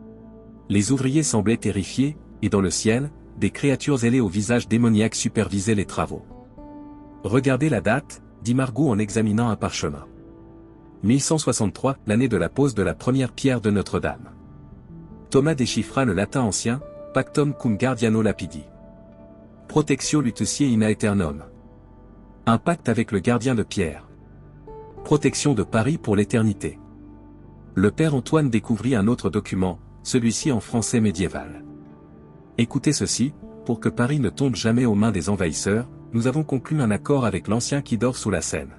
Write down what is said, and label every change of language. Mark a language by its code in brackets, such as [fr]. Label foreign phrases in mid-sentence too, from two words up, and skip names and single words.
[fr] Les ouvriers semblaient terrifiés, et dans le ciel, des créatures ailées au visage démoniaque supervisaient les travaux. Regardez la date, dit Margot en examinant un parchemin. 1163, l'année de la pose de la première pierre de Notre-Dame. Thomas déchiffra le latin ancien, [la] Pactum cum guardiano lapidi. Protectio Lutuciae in aeternum. [fr] Un pacte avec le gardien de pierre. Protection de Paris pour l'éternité. Le père Antoine découvrit un autre document, celui-ci en français médiéval. Écoutez ceci, pour que Paris ne tombe jamais aux mains des envahisseurs, nous avons conclu un accord avec l'ancien qui dort sous la Seine.